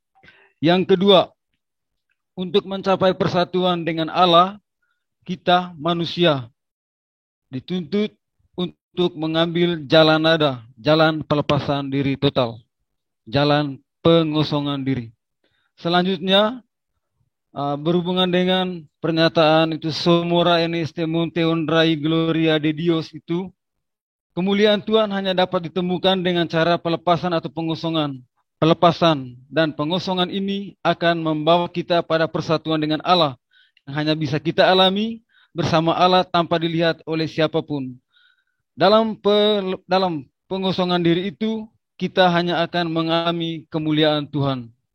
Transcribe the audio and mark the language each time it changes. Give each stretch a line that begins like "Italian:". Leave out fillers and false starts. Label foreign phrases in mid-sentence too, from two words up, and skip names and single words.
Indonesian: Yang kedua, untuk mencapai persatuan dengan Allah, kita manusia dituntut untuk mengambil jalan nada, jalan pelepasan diri total, jalan pengosongan diri. Selanjutnya, berhubungan dengan pernyataan itu
Spanish: Somora eneste monte honrai gloria de Dios
Indonesian: itu, kemuliaan Tuhan hanya dapat ditemukan dengan cara pelepasan atau pengosongan. Pelepasan dan pengosongan ini akan membawa kita pada persatuan dengan Allah yang hanya bisa kita alami bersama Allah tanpa dilihat oleh siapapun. Dalam pengosongan diri itu, kita hanya akan mengalami kemuliaan Tuhan.